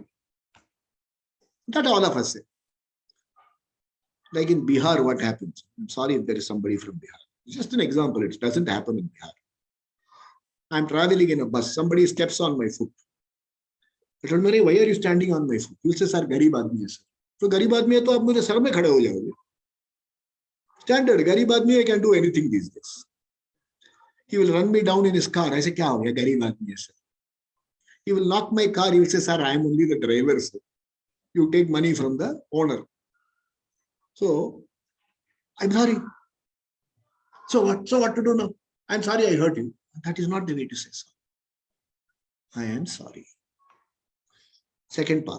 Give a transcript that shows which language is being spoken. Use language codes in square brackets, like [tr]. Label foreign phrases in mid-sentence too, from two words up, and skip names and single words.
[en] That all of us say. Like in Bihar, what happens? I'm sorry if there is somebody from Bihar. It's just an example. It doesn't happen in Bihar. I'm traveling in a bus. Somebody steps on my foot. I told him, why are you standing on my foot? He says, [hi] sir, गरीब आदमी है, sir. So गरीब आदमी है, तो आप मुझे सर में खड़े हो जाओगे. [en] Standard, [hi] गरीब आदमी, [en] I can do anything these days. He will run me down in his car. I say, [hi] क्या हो गया? गरीब आदमी है, sir. [en] He will knock my car. He will say, sir, I am only the driver, sir. You take money from the owner. So, I'm sorry. So what? So what to do now? I'm sorry I hurt you. That is not the way to say sorry. I am sorry. Second part.